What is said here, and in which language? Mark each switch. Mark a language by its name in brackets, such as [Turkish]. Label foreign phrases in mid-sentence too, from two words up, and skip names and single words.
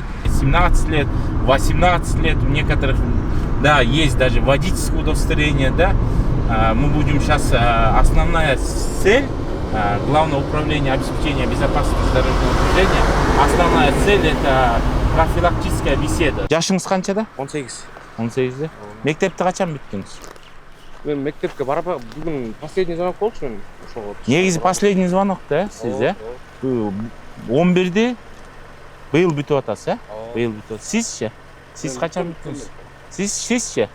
[Russian] 17 лет, 18 лет, у некоторых, да, есть даже водительское удостоверение, да. Мы будем сейчас, основная цель, Главного управления обеспечения безопасности дорожного движения, основная цель это профилактическая беседа. [Kyrgyz] Жашыңыз канчада? 18. 18 да? Мектепти качан бүттүңүз? Мен мектепке барып, бүгүн [Russian] последний звонок [Kyrgyz] болчу мен ошого. Негизи [Russian] последний звонок [Kyrgyz] да, сиз, 11-де быйыл бүтүп атасыз, Быйыл бүтүп. Сизчи? Сиз качан бүттүңүз? Сизчи?